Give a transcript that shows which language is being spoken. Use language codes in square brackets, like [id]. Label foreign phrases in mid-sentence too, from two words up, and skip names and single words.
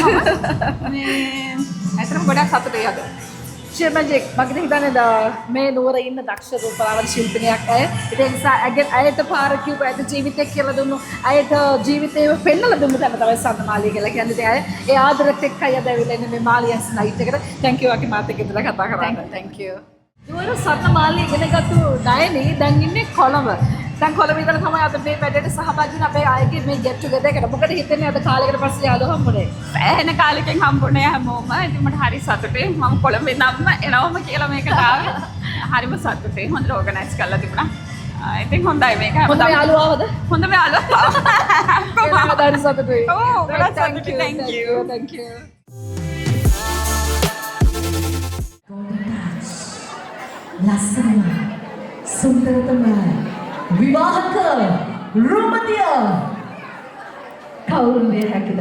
[si] මේ ඇත්තටම ගොඩාක් සතුටුයි අද. ශිල් මැජික් මගේ හිතන්නේ මේ නුවර ඉන්න දක්ෂ රූපලාවන්‍ය ශිල්පිනියක් අය. ඒ නිසා ඇයට පාර කිව්ව ඇයට ජීවිතය කියලා දුන්නු. ඇයට ජීවිතේ පෙන්නලා දුන්නු තැන තමයි ස්වර්ණමාලිය කියලා කියන්නේ. ඉතින් අය ඒ ආදරෙත් එක්කයි අද ඇවිල්ලා ඉන්නේ මේ මාලියන්ස් නයිට් එකට. [en] thank you [si] වගේ මාත් එක්ක ඉඳලා කතා කරන්න. [en] thank you. [si] නුවර ස්වර්ණමාලිය ඉගෙනගත්තු ඩයනි දැන් ඉන්නේ කොළඹ. දැන් කොළඹ ඉඳලා තමයි අද මේ වැඩේට සහභාගී වෙන අපේ අයගේ මේ [en] get together [si] එකට. මොකද හිතන්නේ අද කාලයකට පස්සේ යාළුවෝ හම්බුනේ. එන කාලෙකින් හම්බුනේ හැමෝම. ඉතින් මට හරි සතුටුයි. මම කොළඹ ඉඳන්ම එනවම කියලා මේකට ආවේ. හරිම සතුටුයි. හොඳට ඕගනයිස් කරලා තිබුණා. ඉතින් හොඳයි මේක. හොඳම යාළුවා ආවද? හොඳම යාළුවා. කොහොමද හරි සතුටුයි. ඔව් ගොඩක් සතුටුයි. [en] thank you. thank you. [si] ලස්සන සුන්දරතම විවාහක රූපතිය කවුරුන් වේ හැකිද?